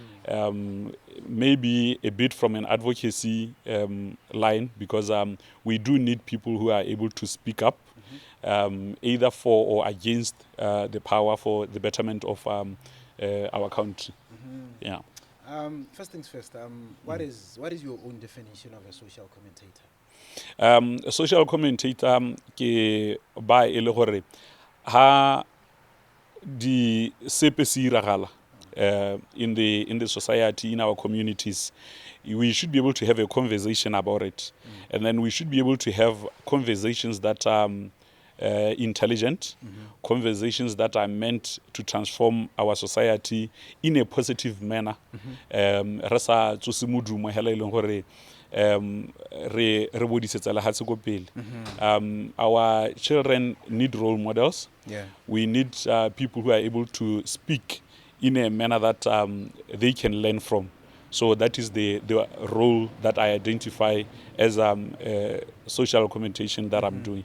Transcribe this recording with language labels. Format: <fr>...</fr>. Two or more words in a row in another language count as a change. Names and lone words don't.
<en>Maybe a bit from an advocacy line, because we do need people who are able to speak up, either for or against the power for the betterment of our country. Yeah. First things first, what is your own definition of a social commentator? A social commentator</en> <tn>ke ba e le gore ha di sepe se iragala</tn> <en>in the society, in our communities, we should be able to have a conversation about it, and then we should be able to have conversations that intelligent, conversations that are meant to transform our society in a positive manner.</en> <tn>Re sa tsose modumo hela e leng gore re bodisetsa lehatshe ko pele.</tn> <en>Our children need role models. We need people who are able to speak in a manner that they can learn from. So that is the role that I identify as social commentation that I'm doing.</en>